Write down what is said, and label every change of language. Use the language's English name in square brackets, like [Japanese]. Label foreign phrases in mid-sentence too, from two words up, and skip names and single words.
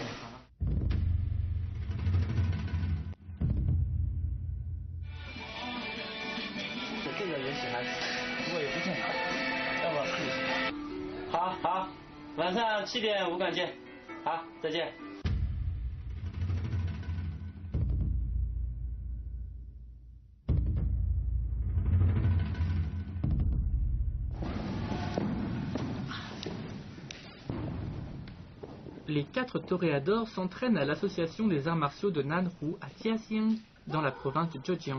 [Chinese] 好了。这个也喜欢吃，不过也不健康，要不要试一试？好，晚上7点武馆见。好，再见。 [French] Les 4 toréadors s'entraînent à l'association des arts martiaux de Nanhu à Jiaxing, dans la province du Zhejiang.